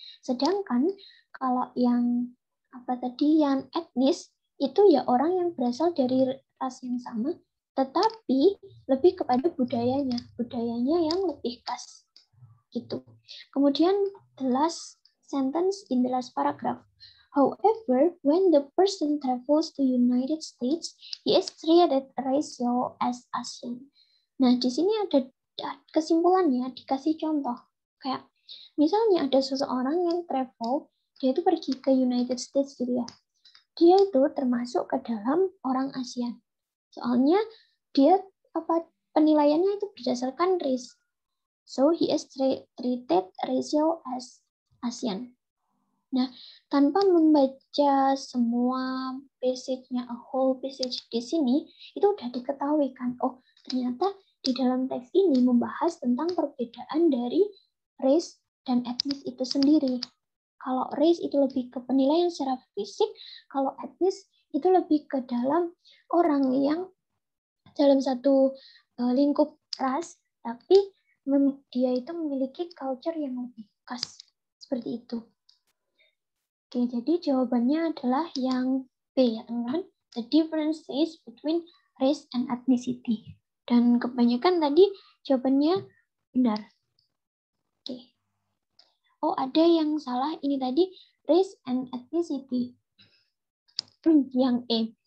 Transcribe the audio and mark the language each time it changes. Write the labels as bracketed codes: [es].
[id] Sedangkan kalau yang yang etnis itu ya orang yang berasal dari ras yang sama, tetapi lebih kepada budayanya yang lebih khas gitu. Kemudian [en] the last sentence in the last paragraph. However, when the person travels to United States, he is treated racial as Asian. [id] Nah, di sini ada kesimpulannya, dikasih contoh. Kayak misalnya ada seseorang yang travel, dia itu pergi ke United States gitu ya. Dia itu termasuk ke dalam orang ASEAN. Soalnya dia penilaiannya itu berdasarkan race. [en] So he is treated racial as ASEAN. [id] Nah, tanpa membaca semua passage-nya, [en] a whole passage [id] di sini, itu udah diketahui kan, oh ternyata di dalam teks ini membahas tentang perbedaan dari race dan etnis itu sendiri. Kalau race itu lebih ke penilaian secara fisik, kalau etnis itu lebih ke dalam orang yang dalam satu lingkup ras, tapi dia itu memiliki culture yang lebih khas. Seperti itu. Oke, jadi jawabannya adalah yang B ya teman-teman. [en] The differences between race and ethnicity. [id] Dan kebanyakan tadi jawabannya benar. Oke. Oh, ada yang salah. Ini tadi race and ethnicity. Yang E.